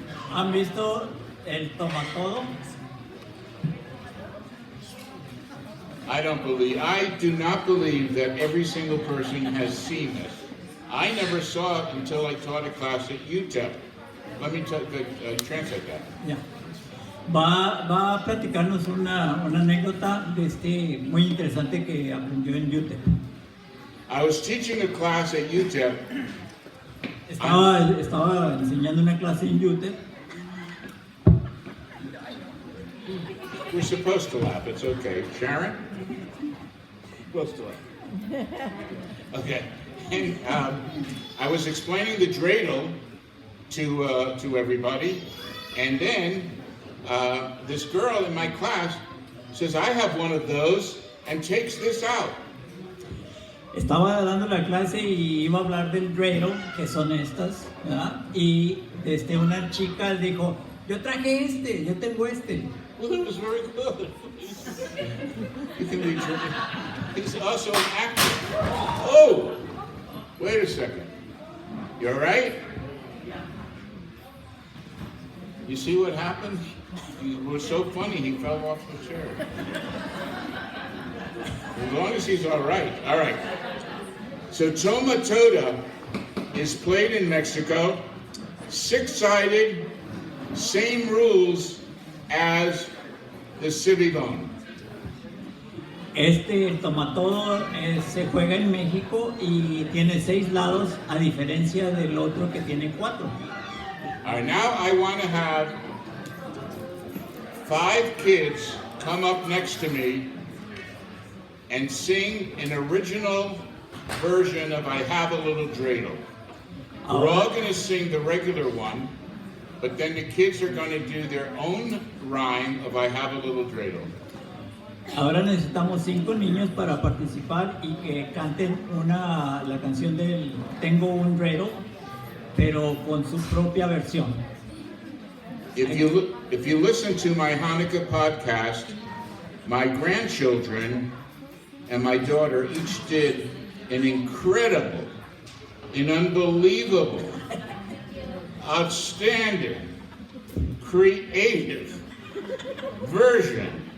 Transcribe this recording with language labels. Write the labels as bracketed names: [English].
[Spanish] ¿Han visto el tomatodo? [English] I do not believe that every single person has seen this. I never saw it until I taught a class at UTEP. Let me translate that. [Spanish] Ya. Va a platicarnos una anécdota muy interesante que aprendió en UTEP. [English] I was teaching a class at UTEP. [Spanish] Estaba enseñando una clase en UTEP. [English] We're supposed to laugh, it's okay. Sharon? Supposed to laugh. Okay. And I was explaining the dreidel to everybody, And then this girl in my class says, I have one of those, and takes this out. [Spanish] Estaba dando la clase y iba a hablar del dreidel, que son estas, ¿verdad? Y una chica dijo, yo traje este, yo tengo este. [English] Well, it was very good. You can be tricky. He's also an actor. Oh, wait a second. You all right? You see what happened? It was so funny, he fell off the chair. As long as he's all right. All right. So Toma Toda is played in Mexico, six-sided, same rules as the Civibone. [Spanish] El tomatodo se juega en México y tiene 6 lados, a diferencia del otro que tiene 4. [English] All right, now I want to have 5 kids come up next to me and sing an original version of I Have a Little Dreidel. We're all going to sing the regular one, but then the kids are going to do their own rhyme of I Have a Little Dreidel. [Spanish] Ahora necesitamos 5 niños para participar y que canten la canción del Tengo un dreidel, pero con su propia versión. [English] If you listen to my Hanukkah podcast, my grandchildren and my daughter each did an incredible, an unbelievable, outstanding, creative version.